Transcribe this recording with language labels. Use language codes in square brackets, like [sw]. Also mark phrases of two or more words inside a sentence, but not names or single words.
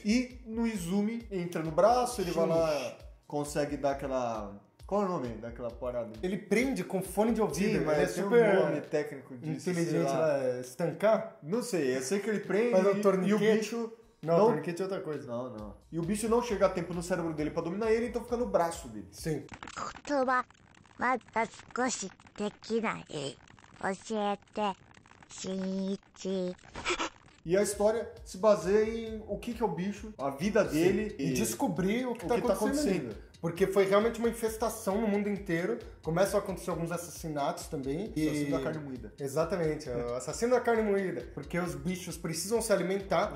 [pt] E no Izumi, entra no braço, ele vai lá, consegue dar aquela... Qual é o nome daquela parada? Ele prende com fone de ouvido. Sim, ele mas é tem super um nome técnico disso, sei inteligente lá. lá. É estancar? Não sei, eu sei que ele prende Faz um e o torniquete. bicho... Não, torniquete é outra coisa. Não. E o bicho não chega a tempo no cérebro dele pra dominar ele, então fica no braço dele. Sim. [ja] 言葉まだ少しできない教えてしんいち [pt] E a história se baseia em o que é o bicho, a vida dele E descobrir o que tá tá acontecendo. acontecendo. Porque foi realmente uma infestação no mundo inteiro. Começam a acontecer alguns assassinatos também. Assassino da carne moída. Exatamente, é o assassino da carne moída. Porque os bichos precisam se alimentar.